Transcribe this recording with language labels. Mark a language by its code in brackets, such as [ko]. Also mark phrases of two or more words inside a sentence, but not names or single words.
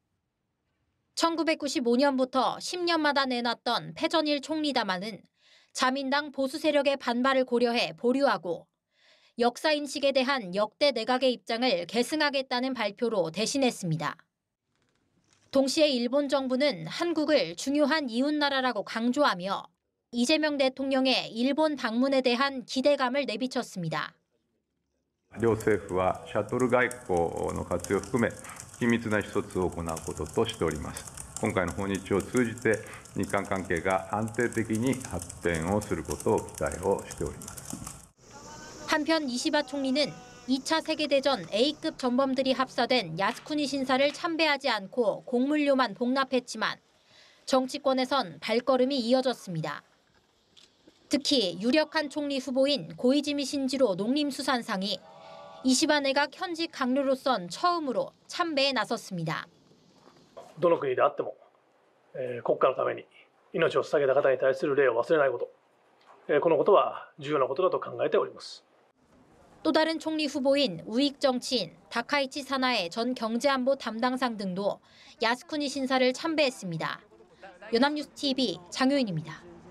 [ko] 1995년부터 10년마다 내놨던 패전일 총리담화는 자민당 보수 세력의 반발을 고려해 보류하고 역사 인식에 대한 역대 내각의 입장을 계승하겠다는 발표로 대신했습니다. 동시에 일본 정부는 한국을 중요한 이웃 나라라고 강조하며 이재명 대통령의 일본 방문에 대한 기대감을 내비쳤습니다. [ja] 両政府はシャトル外交の活用を含め緊密な意思疎通を行うこととしております。今回の訪日を通じて日韓関係が安定的に発展をすることを期待をしております. [ko] 한편 이시바 총리는 2차 세계대전 A급 전범들이 합사된 야스쿠니 신사를 참배하지 않고 공물료만 복납했지만 정치권에선 발걸음이 이어졌습니다. 특히 유력한 총리 후보인 고이즈미 신지로 농림수산상이 이시바 내각 현직 강료로선 처음으로 참배에 나섰습니다. [ja] どの国であっても国家のために命を捧げた方に対する礼を忘れないこと、このことは重要なことだと考えております. [ko] 또 다른 총리 후보인 우익 정치인 다카이치 사나의 전 경제안보 담당상 등도 야스쿠니 신사를 참배했습니다. 연합뉴스 TV 장효인입니다.